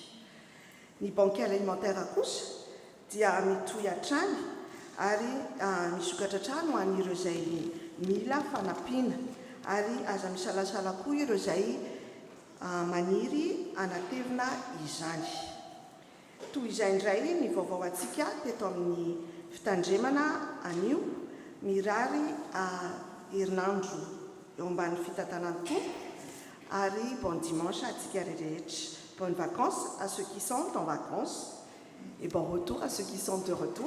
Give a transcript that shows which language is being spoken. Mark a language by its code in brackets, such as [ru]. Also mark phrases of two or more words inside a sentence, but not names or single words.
[mg] Ny [fr] banque alimentaire [mg] kosa dia mitohy hatrany ary misokatra hatrany ho an'ireo izay mila fanampiana ary aza misalasala koa ireo izay maniry anatevina izany. Toy izay indray ny vaovao antsika teto amin'ny fitandremana anio mirary herinandro eo ambany fitantanany tompo ary [fr] bon dimanche [mg] atsika rehetra. [fr] Bonnes vacances à ceux qui sont en vacances Et bon retour à ceux qui sont de retour.